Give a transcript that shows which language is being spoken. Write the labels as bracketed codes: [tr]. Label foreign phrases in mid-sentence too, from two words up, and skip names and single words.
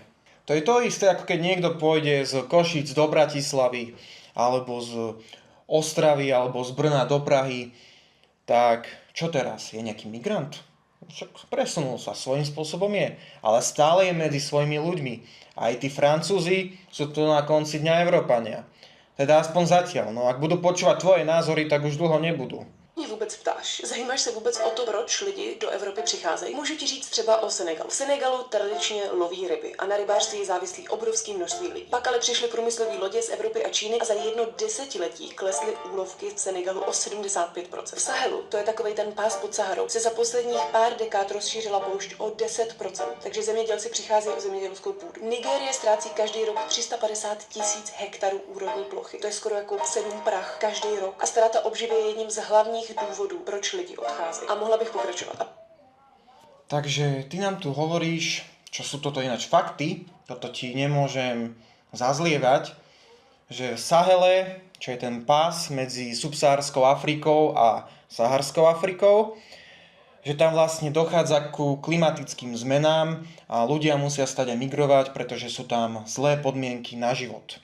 [sk] To je to isté, ako keď niekto pôjde z Košíc do Bratislavy, alebo z Ostravy, alebo z Brna do Prahy. Tak čo teraz? Je nejaký migrant? Však presunul sa, svojím spôsobom je, ale stále je medzi svojimi ľuďmi. Aj tí Francúzi sú tu na konci dňa Európania. Teda aspoň zatiaľ, no ak budú počúvať tvoje názory, tak už dlho nebudú. [cs] Mě vůbec ptáš? Zajímáš se vůbec o to, proč lidi do Evropy přicházejí? Můžu ti říct třeba o Senegalu. V Senegalu tradičně loví ryby a na rybářství je závislý obrovský množství lidí. Pak ale přišly průmyslové lodě z Evropy a Číny a za jedno desetiletí klesly úlovky v Senegalu o 75%. V Sahelu, to je takovej ten pás pod Saharou, se za posledních pár dekád rozšířila poušť o 10%. Takže zemědělci přicházejí o zemědělskou půdu. Nigérie ztrácí každý rok 350 000 hektarů úrodní plochy. To je skoro jako 7 Prah každý rok. A ztráta obživy je jedním z hlavních důvodů, proč lidi odcházejí. A mohla bych pokračovat. [sk] Takže ty nám tu hovoríš, čo sú toto ináč fakty, toto ti nemôžem zazlievať, že v Sahele, čo je ten pás medzi subsaharskou Afrikou a saharskou Afrikou, že tam vlastne dochádza ku klimatickým zmenám a ľudia musia stať a migrovať, pretože sú tam zlé podmienky na život.